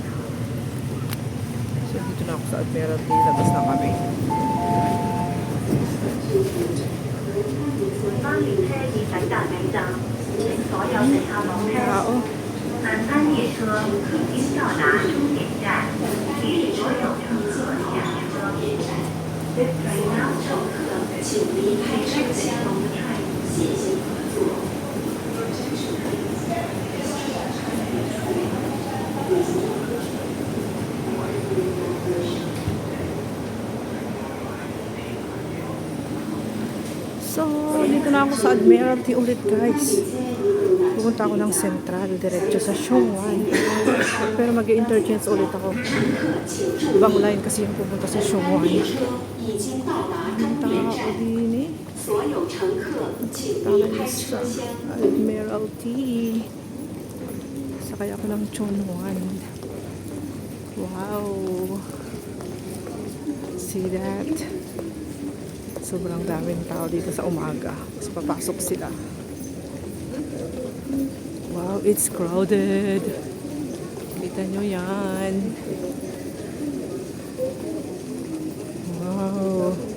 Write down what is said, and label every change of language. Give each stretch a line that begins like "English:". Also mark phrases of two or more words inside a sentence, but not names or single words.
Filipino: So dito na ako sa Admiralty, labas na kami. Tao.
Chinese: 本班列车已经到达终点站，请所有乘客下车。
English: This train now
Chinese: 乘客请离开车厢，谢谢合作。
Filipino: So, dito na ako sa Admiralty ulit guys. Pupunta ako ng Central, diretso sa Xiongwan. Pero mag-i-interchange ulit ako. Ibang line kasi yung pupunta sa Xiongwan. Ang tao din eh. Tayo sa Admiralty. Sakay ako ng Chunwan.
English: Wow! See that?
Filipino: Sobrang daming tao dito sa umaga. Mas papasok sila. Wow,
English: it's crowded.
Filipino: Kita nyo yan. Wow.